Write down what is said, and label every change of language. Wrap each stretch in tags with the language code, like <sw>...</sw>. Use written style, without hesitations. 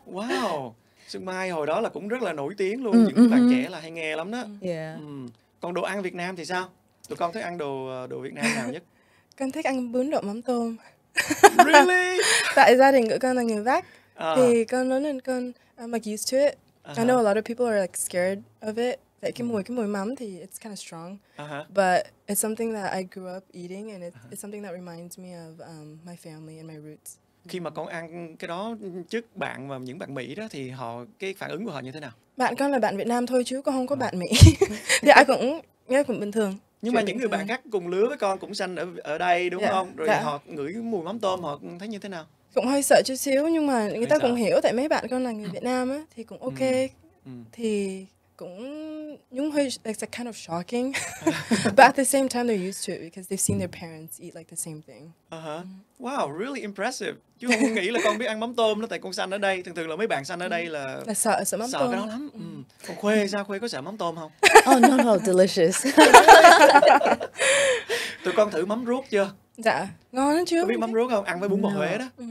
<vi>Wow. Sương Mai hồi đó là cũng rất là nổi tiếng luôn, những bạn trẻ là hay nghe lắm đó. Yeah. Còn đồ ăn Việt Nam thì sao? Tụi con thích ăn đồ Việt Nam nào nhất? Con thích ăn bún đậu mắm tôm.</vi> <en>Really?</en> <vi>Tại gia đình của con là người Vác. Thì con lớn lên con</vi> <en>I'm like used to it. I know a lot of people are like scared of it.</en> <vi>Tại cái mùi mắm thì</vi> <en>it's kind of strong. But it's something that I grew up eating and it's something that reminds me of my family and my roots.</en> <vi>Khi mà con ăn cái đó trước bạn và những bạn Mỹ đó thì cái phản ứng của họ như thế nào? Bạn con là bạn Việt Nam thôi chứ con không có bạn Mỹ. Thì ai cũng bình thường. Nhưng mà những người bạn khác cùng lứa với con cũng sanh ở đây đúng không? Rồi họ ngửi mùi mắm tôm họ thấy như thế nào? Cũng hơi sợ chút xíu nhưng mà người ta cũng hiểu, tại mấy bạn con là người Việt Nam á thì cũng ok. Thì cũng những hơi</vi> <en>it's kind of shocking. But at the same time they're used to it because they've seen their parents eat like the same thing. Wow, really impressive.</en> <vi>Chứ không nghĩ là con biết ăn mắm tôm đó, tại con sanh ở đây. Thường là mấy bạn sanh ở đây là sợ mắm tôm. Sợ cái đó lắm. Còn Khuê sao, Khuê có sợ mắm tôm không?</vi> <en>Oh no, delicious.</en> <vi>Tụi con thử mắm reup chưa? Dạ, ngon lắm chứ. Có biết mắm ruốc không? Ăn với bún bò Huế đó.</vi>